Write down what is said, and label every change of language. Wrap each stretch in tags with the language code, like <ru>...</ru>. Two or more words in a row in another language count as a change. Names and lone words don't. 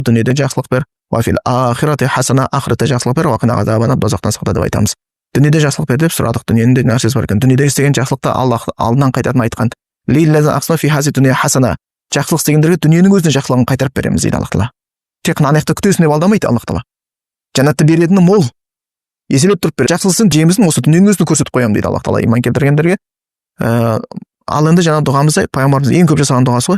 <kk>дүниеде жақсылық бер,</kk> <ar>وفي الآخرة حسنة,</ar> <kk>ақыретте жақсылық бер,</kk> <ar>وقنا عذابنا,</ar> <kk>дозақтан сақта деп айтамыз. Дүниеде жақсылық бер деп сұрадық. Дүниенің де нәрсесі бар екен. Дүниеде істеген жақсылықты Аллах алдынан қайтатын айтқан.</kk> <ar>للذين أحسنوا في هذه الدنيا حسنة.</ar> <kk>Жақсылық істегендерге дүниенің өзіне жақсылығын қайтарып береміз дейді Аллах Тағала. Тек қана ана жақта күтесің деп алдамайды Аллах Тағала. Жәннатты беретіні мол. Еселеп тұрып бер. Жақсылықтың жемісін осы дүниенің өзіне көрсетіп қоямын дейді Аллах Тағала иман келтіргендерге. Ал енді жаңа дұғамызда пайғамбарымыз ең көп жасаған дұғасы ғой.</kk>